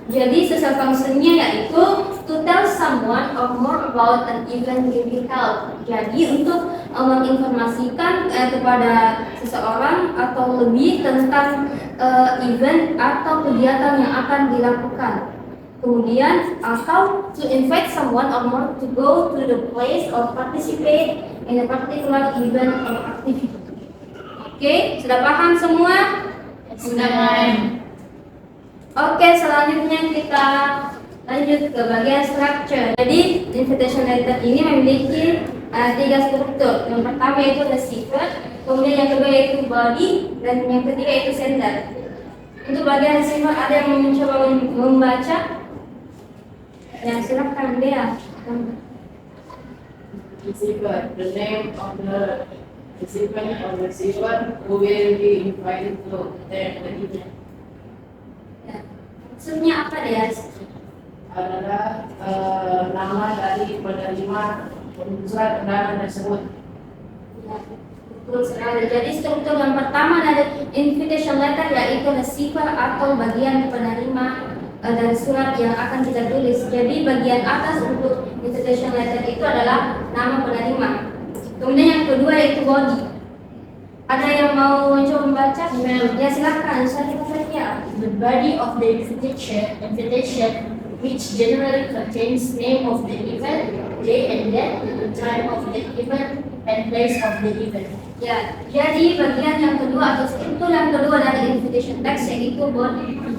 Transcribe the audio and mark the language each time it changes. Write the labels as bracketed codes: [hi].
[en] Jadi social functionnya yaitu to tell someone or more about an event to be held. [id] Jadi untuk menginformasikan kepada seseorang atau lebih tentang event atau kegiatan yang akan dilakukan. Kemudian atau [en] to invite someone or more to go to the place or participate in a particular event or activity. [id] Oke, sudah paham semua? Sudah, ma'am. Oke, selanjutnya kita lanjut ke bagian structure. Jadi invitation letter ini memiliki 3 struktur. Yang pertama itu receiver, kemudian yang kedua yaitu body, dan yang ketiga itu sender. Untuk bagian receiver ada yang mencoba membaca? Ya, silakan Dea. [en] Receiver, the name of the recipient or receiver who will be invited to attend the event [id] Ya. Maksudnya apa Dea? adalah nama dari penerima surat undangan tersebut. Ya, betul sekali. Jadi struktur yang pertama dari invitation letter yaitu receiver atau bagian penerima dari surat yang akan kita tulis. Jadi bagian atas untuk invitation letter itu adalah nama penerima. Kemudian yang kedua yaitu body. Ada yang mau mencoba membaca? Ya silakan, saya saja. [en] The body of the invitation, which generally contains name of the event, day and date, the time of the event, and place of the event. [id] Ya, jadi bagian yang kedua atau struktur yang kedua dari invitation text yaitu body.